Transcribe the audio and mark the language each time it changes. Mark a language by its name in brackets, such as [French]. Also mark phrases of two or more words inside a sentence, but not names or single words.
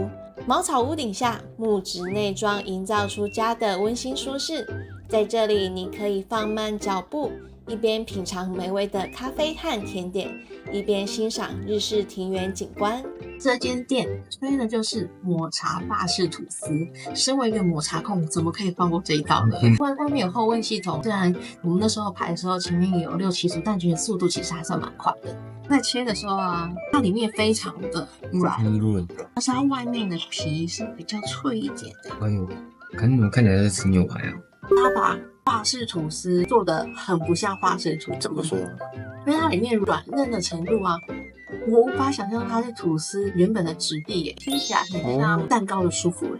[Chinese] 茅草屋頂下，木質內裝營造出家的溫馨舒適。在這裡，你可以放慢腳步， 一邊品嘗美味的咖啡和甜點，一邊欣賞日式庭園景觀。這間店推的就是抹茶法式吐司。身為一個抹茶控，怎麼可以放過這一道呢？外面有後味系統，雖然我們那時候排的時候前面也有6-7組，但覺得速度其實還算蠻快的。在切的時候啊，它裡面非常的軟，但是它外面的皮是比較脆一點的。哎呦，看起来在吃牛排啊！它把法式吐司做得很不像法式吐司，怎麼說？因为它裡面軟嫩的程度啊，我無法想象它是吐司原本的質地耶，吃起來很像蛋糕的舒服耶。